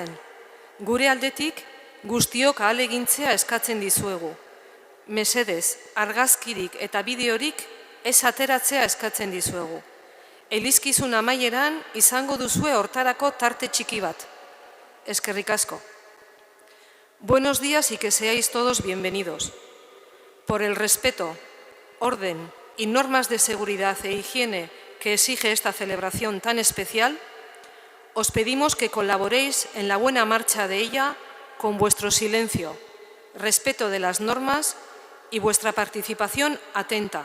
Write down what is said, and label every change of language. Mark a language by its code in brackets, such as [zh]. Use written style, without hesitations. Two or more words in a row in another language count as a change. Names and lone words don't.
[eu] Gure aldetik guztiok ahalegintzea eskatzen dizuegu. Mesedez, argazkirik eta bideorik ez ateratzea eskatzen dizuegu. Elizkizun amaieran izango duzue hortarako tarte txiki bat. Eskerrik asko. [es] Buenos días y que seáis todos bienvenidos. Por el respeto, orden y normas de seguridad e higiene que exige esta celebración tan especial, os pedimos que colaboréis en la buena marcha de ella con vuestro silencio, respeto de las normas y vuestra participación atenta.